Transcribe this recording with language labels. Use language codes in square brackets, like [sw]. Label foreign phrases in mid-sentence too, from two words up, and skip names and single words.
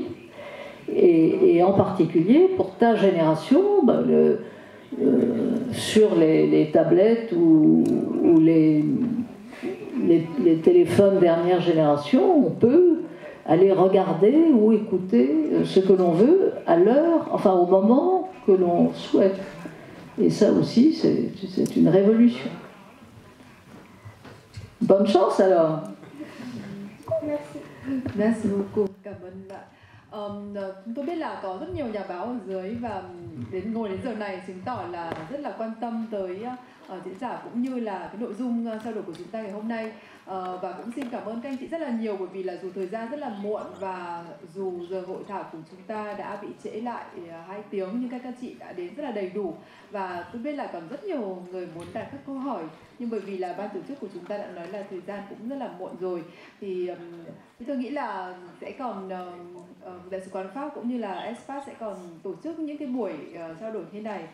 [fr] Et en particulier, pour ta génération, sur les tablettes ou les téléphones dernière génération, on peut aller regarder ou écouter ce que l'on veut à l'heure, enfin au moment que l'on souhaite. Et ça aussi, c'est une révolution. Bonne chance alors. Merci. Merci beaucoup. [vi] Cảm ơn bạn. Chúng tôi biết là có rất nhiều nhà báo ở dưới và ngồi đến giờ này chứng tỏ là rất là quan tâm tới diễn giả cũng như là cái nội dung trao đổi của chúng ta ngày hôm nay. Và cũng xin cảm ơn các anh chị rất là nhiều bởi vì là dù thời gian rất là muộn và dù giờ hội thảo của chúng ta đã bị trễ lại 2 tiếng nhưng các chị đã đến rất là đầy đủ và tôi biết là còn rất nhiều người muốn đặt các câu hỏi nhưng bởi vì là ban tổ chức của chúng ta đã nói là thời gian cũng rất là muộn rồi thì tôi nghĩ là sẽ còn Đại sứ quán Pháp cũng như là Espace sẽ còn tổ chức những cái buổi trao đổi như này.